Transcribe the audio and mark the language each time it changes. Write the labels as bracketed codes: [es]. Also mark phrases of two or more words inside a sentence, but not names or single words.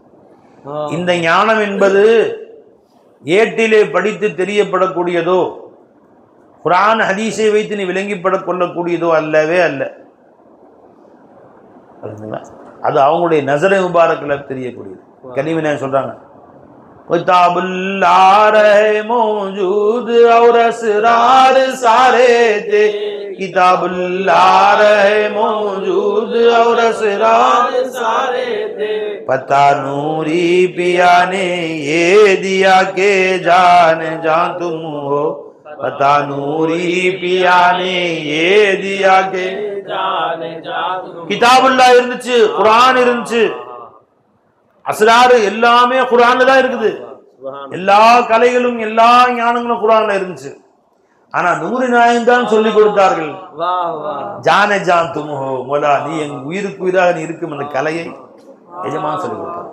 [ta] இந்த ஞானம் என்பது ஏட்டிலே படித்து தெரியப்படக்கூடியதோ, குர்ஆன் ஹதீஸை வைத்து நீ விளங்கிப்பட கொள்ளக்கூடியதோ அல்லவே அல்ல. அது அவங்களுடைய [ur] نظرے مبارکل [ta] தெரியக்கூடியது. கனிமனே சொல்றாங்க, [ur] کتاب اللہ رہے موجود اور اسرار سارے تھے، کتاب اللہ رہے موجود اور اسرار سارے تھے، پتا نوری پیا نے یہ دیا کہ جان جاں تم ہو، پتا نوری پیا نے یہ دیا کہ جان جاں تم. [ta] கிதாபுல்லா இருந்துச்சு, குர்ஆன் இருந்துச்சு, அஸ்ரார் எல்லாமே குர்ஆன்ல தான் இருக்குது. எல்லா கலைகளும் எல்லா ஞானங்களும் குர்ஆன்ல இருந்துச்சு. ஆனா நூறு நாயகம் தான் சொல்லி கொடுத்தார்கள். [ur] جانِ جاں تم ہو, [ta] மோலா நீ என் உயிருக்கு உயிராக நீ இருக்கும் அந்த கலையை எஜமான் சொல்லி கொடுத்தார்.